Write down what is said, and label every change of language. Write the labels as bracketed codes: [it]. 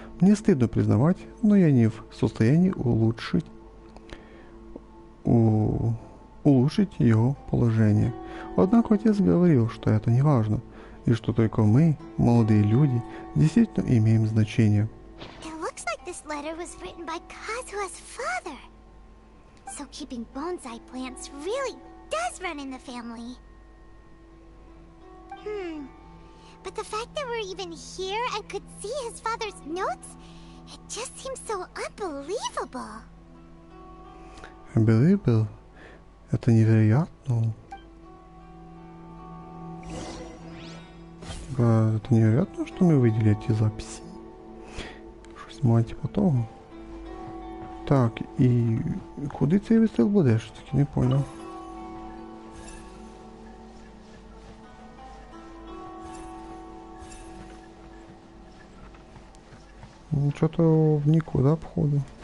[ru] Мне стыдно признавать, но я не в состоянии улучшить его положение. Однако отец говорил, что это не важно, и что только мы, молодые люди, действительно имеем значение. [en] It looks like this letter was written by Kazuha's father. So keeping bonsai plants really does run in the family. But the fact that we're even here and could see his father's notes, it just seems so unbelievable. Unbelievable? [ru] Это невероятно. Это невероятно, что мы видели эти записи. [uk] Щось має типу того. Так, і куди цей вистріл буде? Що таки не понял. [ru] Что-то в никуда, походу.